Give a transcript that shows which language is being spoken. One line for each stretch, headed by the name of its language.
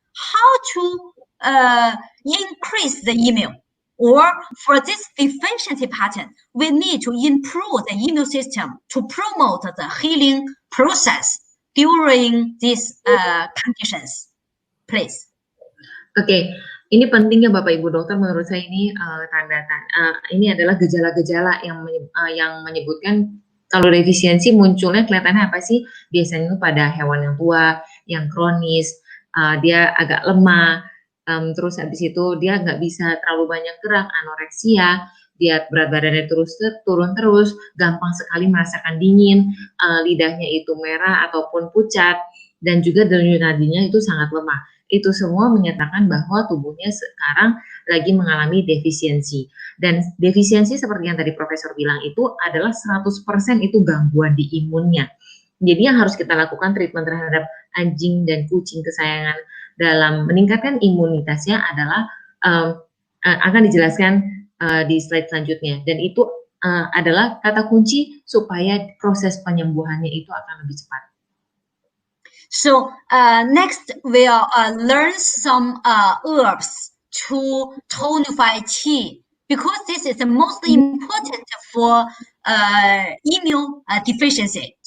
English: How to increase the immune? Or for this deficiency pattern, we need to improve the immune system to promote the healing process during these conditions. Please.
Indonesian: Oke, ini pentingnya Bapak Ibu Dokter. Menurut saya ini ini adalah gejala-gejala yang menyebutkan kalau defisiensi munculnya kelihatannya apa sih? Biasanya itu pada hewan yang tua, yang kronis, dia agak lemah, terus habis itu dia nggak bisa terlalu banyak gerak, anoreksia, dia berat badannya turun terus, gampang sekali merasakan dingin, lidahnya itu merah ataupun pucat, dan juga denyut nadinya itu sangat lemah. Itu semua menyatakan bahwa tubuhnya sekarang lagi mengalami defisiensi. Dan defisiensi seperti yang tadi Profesor bilang itu adalah 100% itu gangguan di imunnya. Jadi yang harus kita lakukan treatment terhadap anjing dan kucing kesayangan dalam meningkatkan imunitasnya adalah akan dijelaskan di slide selanjutnya. Dan itu adalah kata kunci supaya proses penyembuhannya itu akan lebih cepat.
English: So next we'll learn some herbs to tonify qi, because this is the most important for immune deficiency.